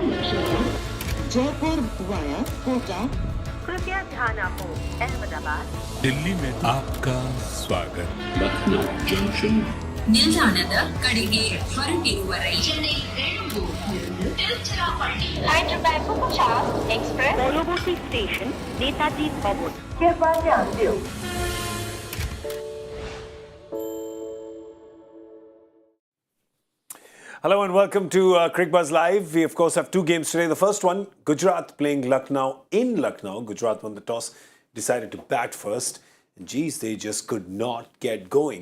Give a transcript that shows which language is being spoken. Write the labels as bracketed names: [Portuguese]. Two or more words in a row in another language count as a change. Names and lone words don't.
[Hindi] जयपुर वाया कोटा। कृपया ध्यान आपको अहमदाबाद दिल्ली में आपका स्वागत. [English] Lucknow Junction. [Kannada] ನಿಲ್ದಾಣದ ಕಡೆಗೆ ಹೊರಟಿರುವರೈ [Bangla] एक्सप्रेस পরবর্তী স্টেশন নেতাজি ভবন [Hindi] कृपया ध्यान दियो. [English] Hello and welcome to Cricbuzz Live. We of course have two games today. The first one, Gujarat playing Lucknow in Lucknow. Gujarat won the toss, decided to bat first. And geez, they just could not get going.